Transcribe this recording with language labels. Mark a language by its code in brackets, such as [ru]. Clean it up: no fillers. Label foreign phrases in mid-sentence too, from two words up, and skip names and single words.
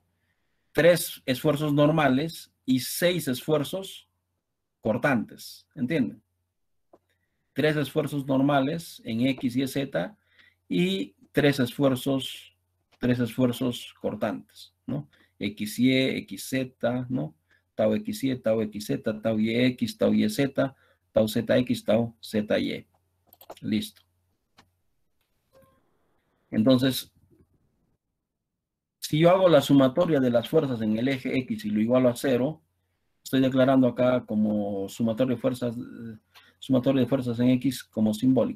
[es] 3 esfuerzos normales y 6 esfuerzos cortantes, ¿entienden? 3 esfuerzos normales en X y Z y 3 esfuerzos cortantes, ¿no? XY, XZ, ¿no? Tau XY, tau XZ, tau YX, tau YZ, tau ZX, tau ZY. Listo. Entonces, si yo hago la sumatoria de las fuerzas en el eje X y lo igualo a 0, estoy declarando acá como sumatorio de fuerzas en X como simbólico.